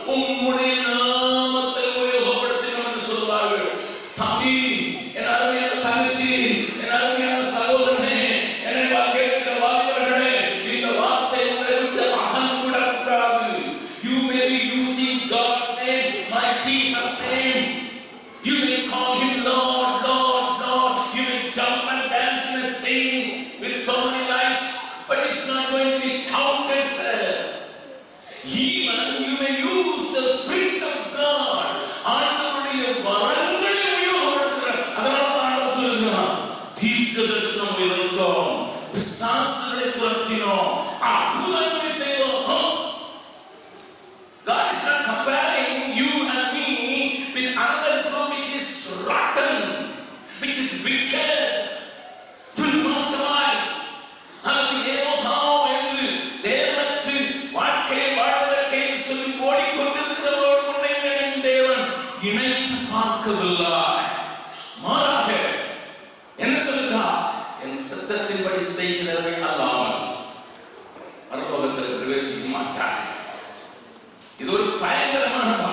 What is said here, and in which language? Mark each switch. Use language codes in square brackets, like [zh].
[ta] உம்முடைய நாமத்தை உபயோகப்படுத்தினோம் என்று சொல்வார்கள். தம்பி, என் அருமையான தங்கச்சி, என் அருமையான சகோதரனே, என்னை கேட்கிற வாலிபர்களே, இந்த வார்த்தை உங்களை விட்டு அகன்றுவிடக்கூடாது. [en] You may be using God's name, my Jesus' name. You may call him Lord, Lord, Lord. You may jump and dance and sing with so many lights, but it's not going to be counted, sir. Even you may use the Spirit of God. [ta] ஆண்டவருடைய வரங்களை உபயோகப்படுத்துகிறார். அதனால ஆண்டவர் சொல்லுகிறார், தீர்க்க தரிசனம் உயர்ந்தோம், பிசாசுகளை துரத்தினோம், அற்புதங்களை செய்தோம். [en] God is not comparing you and me with another group which is rotten, which is wicked. [ta] துன்மார்க்கமாய் அல்லது ஏனோ தானோ என்று தேவனற்று வாழ்க்கையை வாழ்வதற்கே சொல்லி ஓடிக்கொண்டிருக்கிறவரோடு உன்னை என் தேவன் இணைத்து பார்க்கவில்லை. மாறாக என்ன சொல்லுகிறார்? என் சித்தத்தின்படி செய்கிறவரை அல்லாமல் பரலோகத்தில் பிரவேசிக்க மாட்டார். இது ஒரு பயங்கரமான